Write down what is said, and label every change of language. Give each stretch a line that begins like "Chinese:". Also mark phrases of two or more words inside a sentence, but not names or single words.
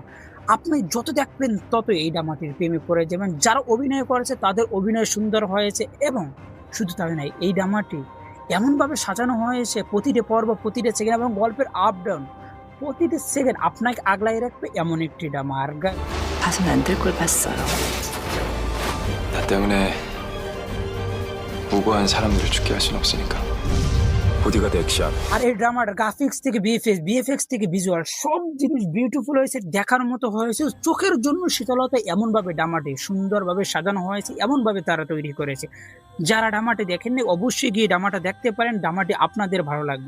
Bangla: আপনি যত দেখবেন তত এই ড্রামাটির প্রেমে পড়ে যাবেন। যারা অভিনয় করেছে তাদের অভিনয় সুন্দর হয়েছে, এবং শুধু তাই নয়, এই ড্রামাটি এমনভাবে সাজানো হয়েছে প্রতিটি পর্ব, প্রতিটি সেকেন্ড এবং গল্পের
English: up down
Bangla: প্রতিটি সেকেন্ড আপনাকে আগলাই রাখবে এমন একটি ড্রামা। আর
Korean: 봐선 안 될 걸 봤어요. 나 때문에 무고한 사람들을 죽게 할 순 없으니까. 보디가드 액션.
Bangla: আর এই ড্রামার গ্রাফিক্স থেকে বিএফএক্স থেকে ভিজুয়াল সব জিনিস বিউটিফুল হয়েছে, দেখার মতো হয়েছে। চোখের জন্য শীতলতা এমনভাবে ড্রামাটি সুন্দরভাবে সাজানো হয়েছে, এমনভাবে তারা তৈরি করেছে। যারা ড্রামাটি দেখেননি অবশ্যই গিয়ে ড্রামাটা দেখতে পারেন, ড্রামাটি আপনাদের ভালো লাগবে।